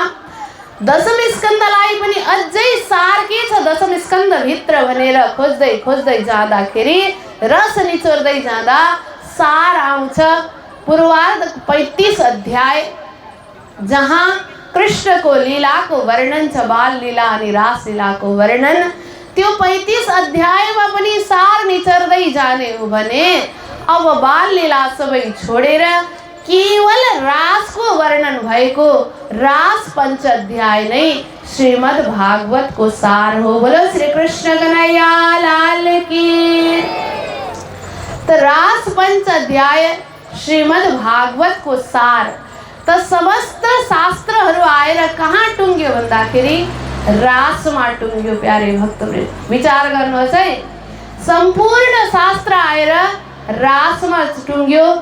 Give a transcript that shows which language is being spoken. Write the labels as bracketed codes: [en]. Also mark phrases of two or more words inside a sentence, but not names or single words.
[ne] 10म स्कन्दलाई पनि अझै सार के छ 10म स्कन्द भित्र भनेर खोज्दै खोज्दै जाँदाखेरि रस निचोर्दै जाँदा सार आउँछ पूर्वार्धको 35 अध्याय, जहाँ कृष्णको लीलाको वर्णन छ, बाल लीला अनि रास लीलाको वर्णन। त्यो 35 अध्यायमा पनि सार निचोर्दै जाने हो भने अब बाल लीला सबै छोडेर केवल रासको वर्णन भएको रास 5 अध्याय नै श्रीमद् भागवतको सार हो। [hi] बोलो श्री कृष्ण कन्हैया लाल की। [ne] त रास 5 अध्याय श्रीमद् भागवतको सार त समस्त शास्त्रहरू आएर कहाँ टुङ्ग्यो भन्दाखेरि रासमा टुङ्ग्यो। प्यारे भक्तवृन्द, विचार गर्नुहोस् है, सम्पूर्ण शास्त्र आएर रासमा टुङ्ग्यो।